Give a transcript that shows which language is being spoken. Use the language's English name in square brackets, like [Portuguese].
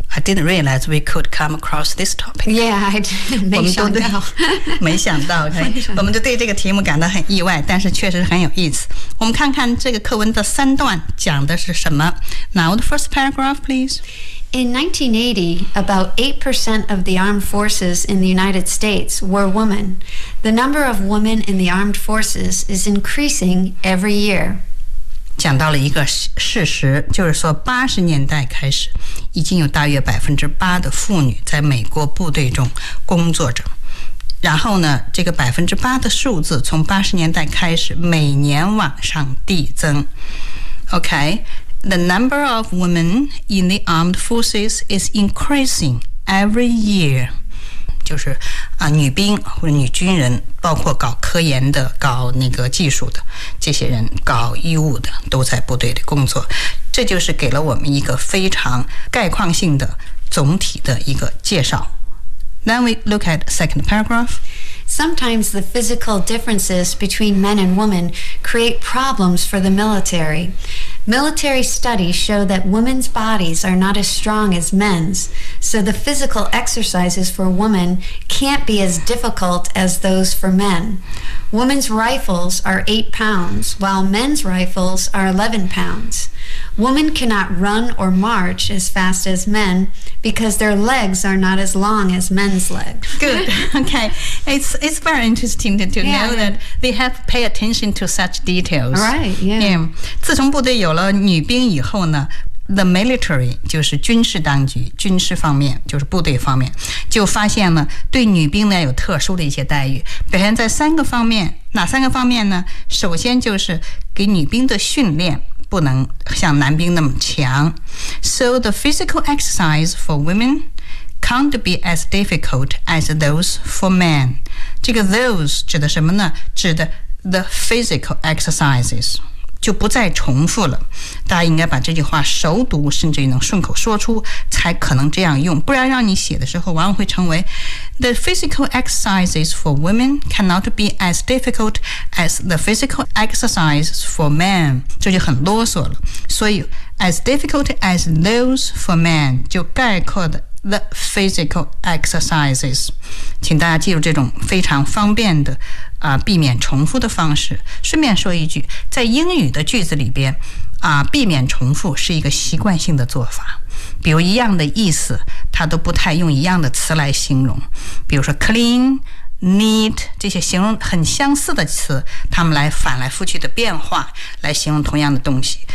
[English] I didn't realize we could come across this topic. Yeah, I didn't. [Chinese] 我们都对，没想到，我们就对这个题目感到很意外，但是确实很有意思。我们看看这个课文的三段讲的是什么。 [English] Now the first paragraph, please. In 1980, about 8% of the armed forces in the United States were women. The number of women in the armed forces is increasing every year. [Chinese] 讲到了一个事实，就是说80年代开始，已经有大约 8% 的妇女在美国部队中工作着。然后呢，这个 8% 的数字从80年代开始每年往上递增。 [English] OK? The number of women in the armed forces is increasing every year. [Chinese] 就是、啊、女兵或者女军人，包括搞科研的、搞那个技术的，这些人搞医务的，都在部队里工作。这就是给了我们一个非常概况性的总体的一个介绍。 [English] Then we look at the second paragraph. Sometimes the physical differences between men and women create problems for the military. Military studies show that women's bodies are not as strong as men's, so the physical exercises for women can't be as difficult as those for men. Women's rifles are 8 pounds, while men's rifles are 11 pounds. Women cannot run or march as fast as men because their legs are not as long as men's legs. Good. Okay. It's very interesting to know that they have pay attention to such details. Right, yeah. Yeah. [Chinese] 自从部队有了女兵以后呢 [English] the military, [Chinese] 就是军事当局，军事方面，就是部队方面，就发现了对女兵呢有特殊的一些待遇。表现在三个方面，哪三个方面呢？首先就是给女兵的训练不能像男兵那么强。 [English] So the physical exercise for women... can't be as difficult as those for men. [Chinese] 这个 those 指的什么呢？指的 [English] the physical exercises. [Chinese] 就不再重复了。大家应该把这句话熟读，甚至于能顺口说出，才可能这样用。不然让你写的时候，往往会成为 [English] the physical exercises for women cannot be as difficult as the physical exercises for men. [Chinese] 这就很啰嗦了。所以 [English] as difficult as those for men [Chinese] 就概括的 [English] The physical exercises. [Chinese] 请大家记住这种非常方便的、避免重复的方式。顺便说一句，在英语的句子里边、避免重复是一个习惯性的做法。比如一样的意思，它都不太用一样的词来形容。比如说 clean, neat, 这些形容很相似的词，它们来反来覆去的变化，来形容同样的东西。